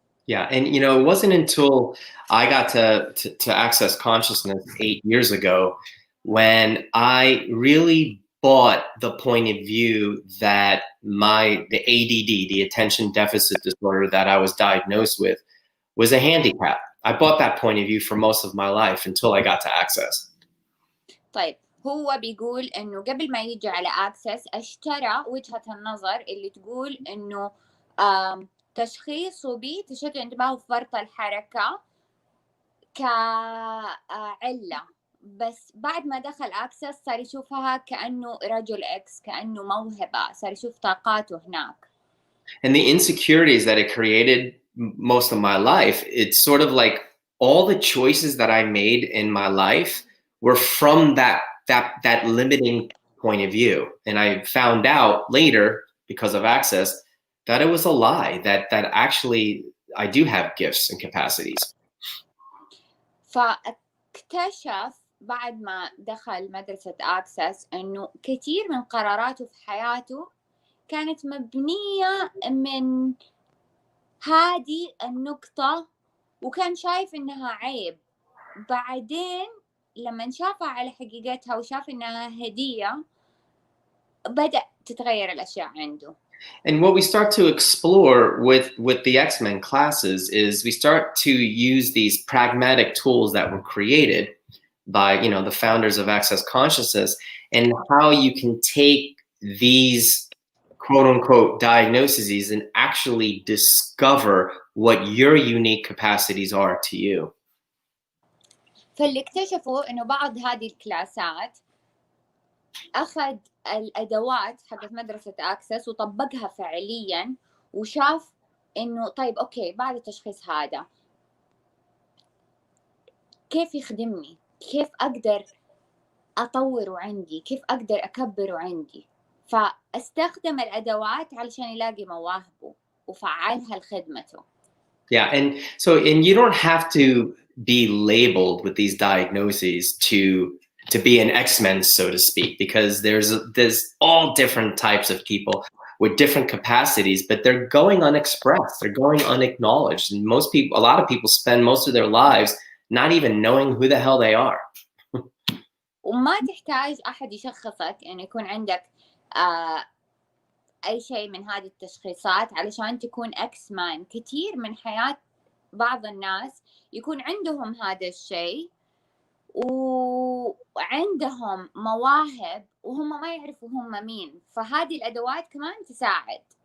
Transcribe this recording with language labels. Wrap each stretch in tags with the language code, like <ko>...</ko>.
<en>Yeah, and it wasn't until I got to Access Consciousness 8 years ago when I really bought the point of view that the ADD, the attention deficit disorder that I was diagnosed with, was a handicap. I bought that point of view for most of my life until I got to Access.</en> <ar>طيب هو بيقول إنه قبل ما يجي على Access اشترى وجهة النظر اللي تقول إنه تشخيصه بتشتت انتباه وفرط الحركة كعلة، بس بعد ما دخل Access صار يشوفها كأنه رجل إكس، كأنه موهبة، صار يشوف طاقاته هناك.</ar> <en>And the insecurities that it created most of my life, it's sort of like all the choices that I made in my life were from that limiting point of view. And I found out later, because of Access, that it was a lie, that actually I do have gifts and capacities.</en> <ar>فاكتشف بعد ما دخل مدرسة Access إنه كثير من قراراته في حياته كانت مبنية من هذه النقطة، وكان شايف إنها عيب. بعدين لما شافها على حقيقتها وشاف إنها هدية بدأ تتغير الأشياء عنده.</ar> <en>And what we start to explore with the Xmen classes is we start to use these pragmatic tools that were created by the founders of Access Consciousness, and how you can take these quote unquote diagnoses and actually discover what your unique capacities are to you.</en> <ar>فاللي اكتشفوا انه بعض هذه الكلاسات اخذ الادوات حقت مدرسة اكسس وطبقها فعليا وشاف انه طيب اوكي بعد التشخيص هذا كيف يخدمني، كيف اقدر اطوره عندي، كيف اقدر اكبره عندي، فاستخدم الادوات علشان يلاقي مواهبه وفعلها لخدمته.</ar> <en>Yeah, and you don't have to be labeled with these diagnoses to be an Xmen, so to speak, because there's all different types of people with different capacities, but they're going unexpressed, they're going unacknowledged, and a lot of people spend most of their lives not even knowing who the hell they are.</en> <ar>وما تحتاج احد يشخصك انه يكون عندك اي شيء من هذه التشخيصات علشان تكون اكسمان. كثير من حياة بعض الناس يكون عندهم هذا الشيء وعندهم مواهب وهم ما يعرفوا هم مين، فهذه الادوات كمان تساعد.</ar>